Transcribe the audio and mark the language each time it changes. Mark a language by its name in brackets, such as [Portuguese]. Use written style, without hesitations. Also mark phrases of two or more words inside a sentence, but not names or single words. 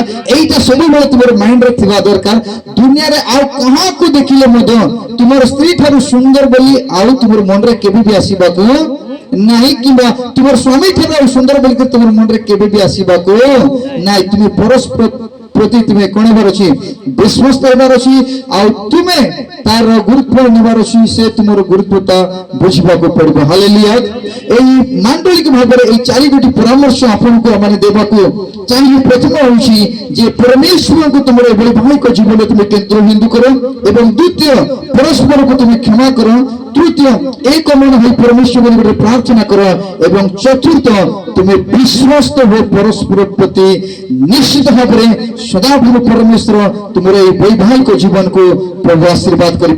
[Odia] ଏଇଟା ସବୁବେଳେ ତୁମର ମାଇଣ୍ଡରେ ଥିବା ଦରକାର। ଦୁନିଆରେ ଆଉ କାହାକୁ ଦେଖିଲେ ମଧ୍ୟ ତୁମର ସ୍ତ୍ରୀ ଠାରୁ ସୁନ୍ଦର ବୋଲି ଆଉ ତୁମର ମନରେ କେବେ ବି ଆସିବାକୁ ନାହିଁ, କିମ୍ବା ତୁମର ସ୍ୱାମୀ ଠାରୁ ଆଉ ସୁନ୍ଦର ବୋଲିକି ତୁମର ମନରେ କେବେ ବି ଆସିବାକୁ ନାହିଁ। ତୁମେ ପରସ୍ପର ପ୍ରତି ତୁମେ କଣ ହେବାର ଅଛି? ବିଶ୍ୱସ୍ତ ହେବାର ଅଛି, ଆଉ ତୁମେ ତାର ଗୁରୁତ୍ୱ ନେବାର ଅଛି। ସେ ତୁମର ଗୁରୁତ୍ୱଟା ବୁଝିବାକୁ ପଡିବ। ହାଲେଲୁୟା। [Bangla] এই মান্ডলিক ভাবে এই চারিটি পরামর্শ আপনাকে মানে [Odia] ଦେବାକୁ ଚାଇଲେ [Bangla] প্রথম হচ্ছে যে পরমেশ্বরকে তোমার বৈবাহিক জীবনে তুমি কেন্দ্রবিন্দু করো, এবং দ্বিতীয় পরস্পরকে তুমি ক্ষমা করো, তৃতীয় এক মন হয়ে পরমেশ্বর বলে প্রার্থনা করো, এবং চতুর্থ তুমি বিশ্বস্ত হয়ে পরস্পর প্রতি নিশ্চিত ভাবে সদাভাবে পরমেশ্বর তোমার এই বৈবাহিক জীবনকে প্রভু আশীর্বাদ করবে।